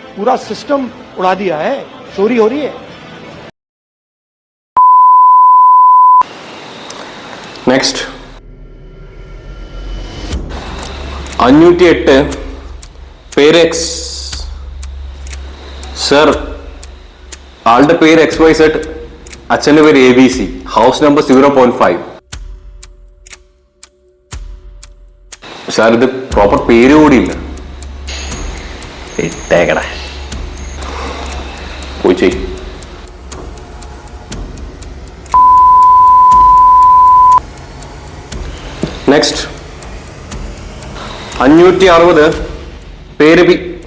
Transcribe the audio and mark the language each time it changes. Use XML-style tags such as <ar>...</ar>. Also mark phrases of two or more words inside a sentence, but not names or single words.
<hi>पूरा सिस्टम उड़ा दिया है, चोरी हो रही है।</hi> <ml>नेक्स्ट 508 പേര് എക്സ് സർ ആളുടെ പേര് XYZ അച്ഛന്റെ പേര് ABC ഹൗസ് നമ്പർ 0.5 സാർ ഇത് പ്രോപ്പർ പേര് കൂടിയില്ല ഇട്ടേക്കട പോയി ചെയ് നെക്സ്റ്റ് 560 പേര് പി</ml>